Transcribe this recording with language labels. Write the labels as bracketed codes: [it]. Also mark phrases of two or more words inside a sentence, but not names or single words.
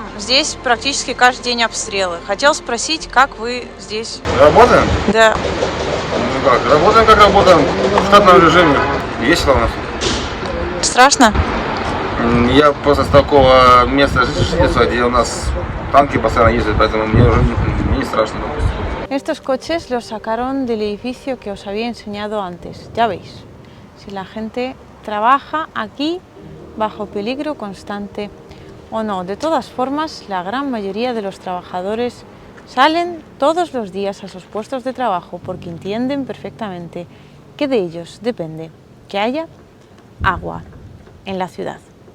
[ru] Здесь практически каждый день обстрелы. Хотел спросить, как вы здесь? Работаем? Да. Ну как, работаем как работаем, в штатном режиме. Весело у нас. Страшно? Я просто с такого места жительства, где у нас танки постоянно ездят, поэтому мне уже не страшно, допустим. [es] Estos coches los sacaron del edificio que os había enseñado antes. Ya veis, si la gente trabaja aquí bajo peligro constante o no. De todas formas, la gran mayoría de los trabajadores salen todos los días a sus puestos de trabajo porque entienden perfectamente que de ellos depende que haya agua en la ciudad.